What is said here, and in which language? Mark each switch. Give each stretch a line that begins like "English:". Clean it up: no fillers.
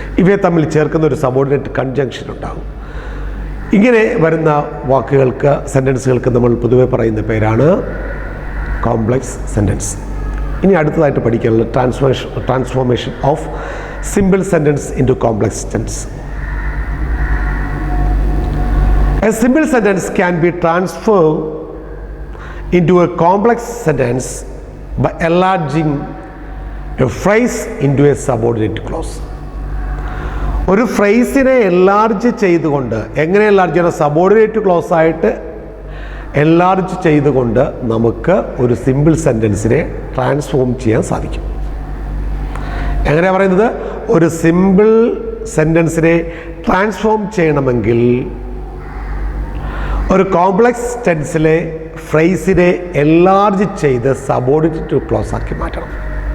Malayalam: ഇവയെ തമ്മിൽ ചേർക്കുന്ന ഒരു സബോർഡിനേറ്റ് കൺജങ്ഷൻ ഉണ്ടാകും. ഇങ്ങനെ വരുന്ന വാക്കുകൾക്ക്, സെൻറ്റൻസുകൾക്ക് നമ്മൾ പൊതുവെ പറയുന്ന പേരാണ് കോംപ്ലക്സ് സെൻറ്റൻസ്. ഇനി അടുത്തതായിട്ട് പഠിക്കാനുള്ളത്
English: Transformation of simple sentence into complex sentence. A simple sentence can be transformed into a complex sentence by enlarging a phrase into a subordinate clause.
Malayalam: ഒരു ഫ്രേസിനെ എൻലാർജ് ചെയ്തുകൊണ്ട്, എങ്ങനെ എൻലാർജ് ചെയ്യണം? സബോർഡിനേറ്റ് ക്ലോസ് ആയിട്ട് enlarge ചെയ്തുകൊണ്ട് നമുക്ക് ഒരു simple സെൻറ്റൻസിനെ transform ചെയ്യാൻ സാധിക്കും. എങ്ങനെയാണ് പറയുന്നത്? ഒരു സിമ്പിൾ സെൻറ്റൻസിനെ ട്രാൻസ്ഫോം ചെയ്യണമെങ്കിൽ ഒരു കോംപ്ലക്സ് ടെൻസിലെ ഫ്രേസിനെ എൻലാർജ് ചെയ്ത് സബോർഡിനേറ്റ് ക്ലോസ് ആക്കി മാറ്റണം.